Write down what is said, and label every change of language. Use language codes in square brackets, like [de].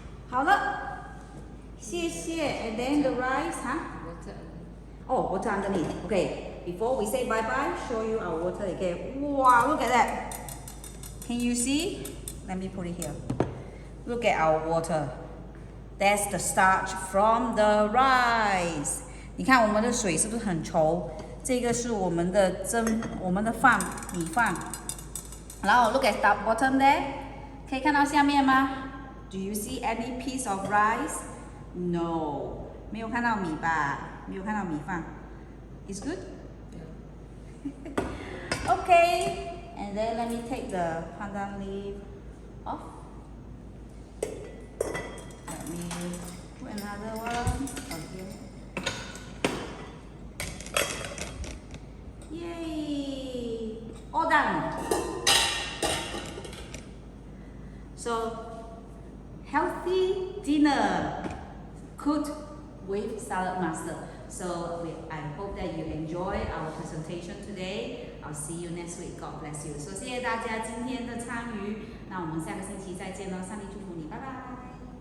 [zh] 好了，谢谢。 [en] And then the rice, huh? Oh, water underneath. Okay. Before we say bye-bye, show you our water again. Wow, look at that. Can you see? Let me put it here. Look at our water. That's the starch from the rice. [zh] 你看我们的水是不是很稠？这个是我们的饭米饭。 [en] 然后 look at the bottom there. [zh] 可以看到下面吗？ [en] Do you see any piece of rice? [zh] No. 没有看到米吧？没有看到米饭。 [en] It's good? Okay, and then let me take the pandan leaf off. Let me put another one on here. Yay! All done. So, healthy dinner cooked with Saladmaster. So I hope that you enjoy our presentation today. I'll see you next week. God bless you. [zh] So 谢谢大家今天的参与。那我们下个星期再见喽。上帝祝福你，拜拜。